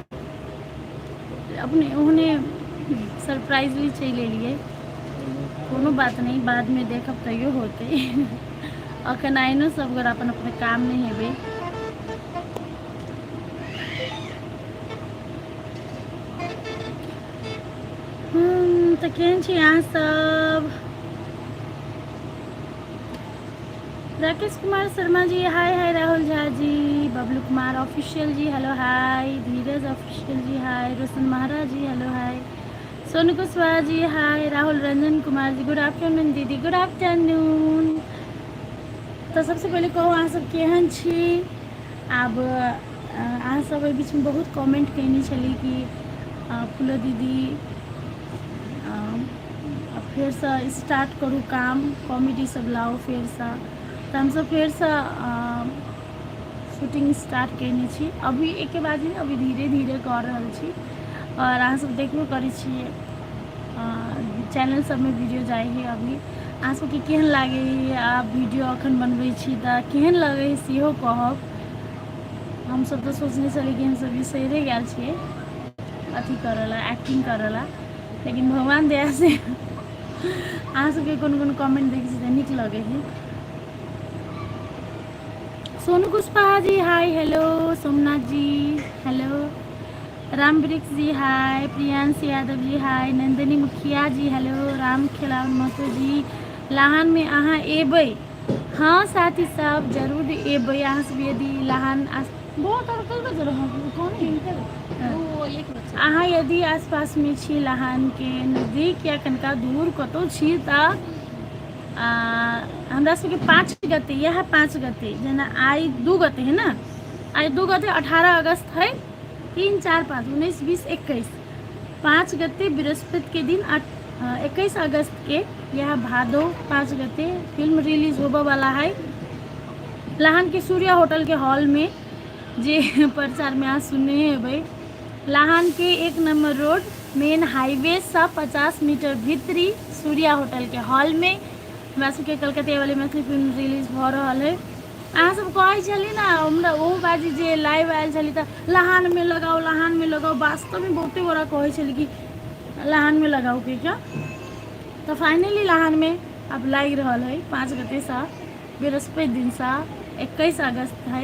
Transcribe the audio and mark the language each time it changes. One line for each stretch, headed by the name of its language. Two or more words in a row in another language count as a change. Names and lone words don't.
Maithili: अपने ओहने सरप्राइजली चलि एलिए कोनो बात नहीं बाद में देखब तैयो होते अखन आई नो सब गोरा अपन अपन काम में हेबै तो केहन छी अहाँ सब राकेश कुमार शर्मा जी हाय हाय राहुल झा जी बबलू कुमार ऑफिशियल जी हेलो हाय धीरज ऑफिशियल जी हाय रोशन महाराज जी हेलो हाय सोनू कुशवाहा जी हाय राहुल रंजन कुमार जी
English: good afternoon
Maithili: दीदी
English: good afternoon
Maithili: तो सबसे पहले कहूँ अहाँ सब केहन छी आब अहाँ सब एहि बीच में बहुत कमेंट कैनी छली कि फूलो दीदी फिर से स्टार्ट करूँ काम कॉमेडी सब लाओ फिर से तो हम सब फिर से
English: shooting start
Maithili: कैने छी अभी एक बाद नहीं अभी धीरे धीरे कर रहल छी और अहाँ सब देखबो करै छियै चैनल सब में वीडियो जाए है अभी अहाँ सबके केहन लागे आप वीडियो अखन बनबै छी तऽ केहन लगे है सेहो कहब हम सब तो सोचने चले कि हम सब बिसरे गेल छियै अथी करला एक्टिंग करला लेकिन भगवान दया से अहाँ सबके कोन कमेंट देखै छी तऽ नीक लगे है सोनू कुशवाहा जी हाय हेलो सोमनाथ जी हेलो राम वृक्ष जी हाय प्रियांश यादव जी हाय नंदिनी मुखिया जी हेलो राम खिलावन महतो जी लाहन में अहाँ एबै हाँ साथी सब जरूर एबै अहाँ सब यदि लाहन बहुत और कल बज रहा अहाँ यदि आसपास में छी लाहन के नजदीक या कनका दूर कतौ छी तऽ हमरा सबके 5 गते यह 5 गते जेना आई 2 गते है ना आई 2 गते 18 अगस्त है 3, 4, 5, 19, 20, 21 5 गते बृहस्पति के दिन 21 अगस्त के यह भादो 5 गते
English: film release
Maithili: होबे वाला है लाहन के सूर्या होटल के हॉल में जे प्रचार में आज सुनने हेबै लाहन के 1
English: number road main highway
Maithili: से 50 मीटर भीतरी सूर्या होटल के हॉल में हमरा सबके कलकत्ता वाली मैथिली
English: film release
Maithili: भ रहल है अहाँ सब कहै छली ना हमरा ओ बाजी जे लाइव आयल छली तऽ लाहन में लगाओ वास्तव में बहुते बड़ा कहै छली कि लाहन में लगाओ के क्या तो फाइनली लाहन में अब लाग रहल है 5 गते से बृहस्पति दिन से 21 अगस्त है